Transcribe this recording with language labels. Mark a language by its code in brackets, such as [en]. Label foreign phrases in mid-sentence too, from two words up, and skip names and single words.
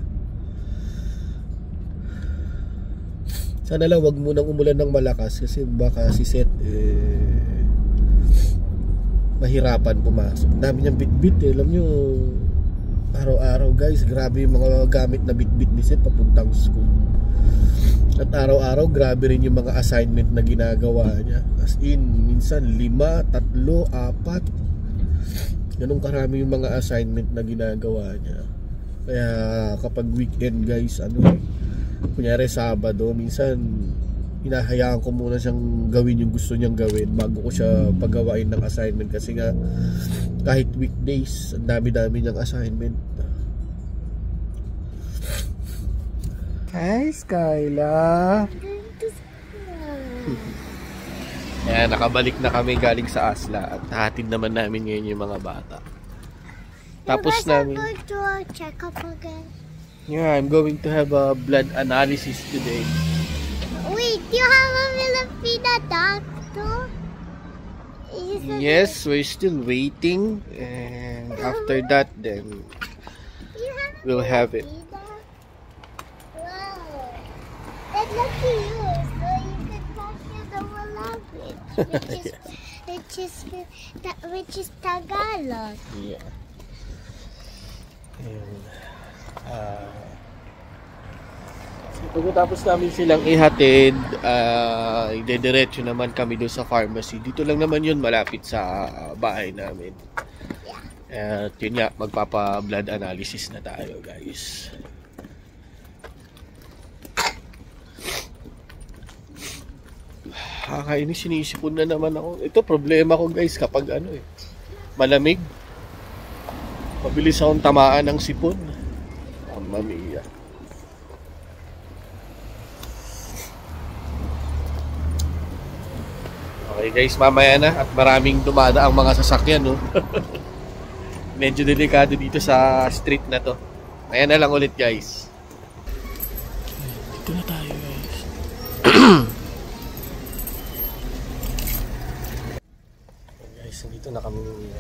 [tl] Sana lang wag munang umulan ng malakas kasi baka si Seth mahirapan pumasok. Dami niyang bitbit alam nyo, araw-araw guys, grabe yung mga gamit na bitbit ni Seth papuntang school. At araw-araw grabe rin yung mga assignment na ginagawa niya. As in, minsan 5, 3, 4 ganun karami yung mga assignment na ginagawa niya. Kaya kapag weekend guys, kunyari Sabado, minsan hinahayaan ko muna siyang gawin yung gusto niyang gawin bago ko siya pagawain ng assignment kasi nga kahit weekdays ang dami-dami niyang assignment. Hi Skyla. Ayan, nakabalik na kami galing sa Asla at hatid naman namin ngayon yung mga bata. Tapos namin [en] to check up again. Yeah, I'm going to have a blood analysis today. Wait, you have a Filipino doctor? Yes, we're still waiting, and after that, then we'll have it. Wow, that's lucky you, so you can talk to the language, which is Tagalog. Yeah. [tl] Pagkatapos namin silang ihatid, idediretso naman kami doon sa pharmacy. Dito lang naman yun, malapit sa bahay namin. At yun nga, magpapa-blood analysis na tayo guys. Kakainis, sinisipon na naman ako. Ito problema ko guys kapag malamig. Mabilis akong tamaan ng sipon. [it] Mamma mia. [tl] Okay guys, mamaya na at maraming dumada ang mga sasakyan, no? Medyo delikado dito sa street na to. Ayan na lang ulit guys. Dito na tayo guys. Guys, dito na kami ni Mia.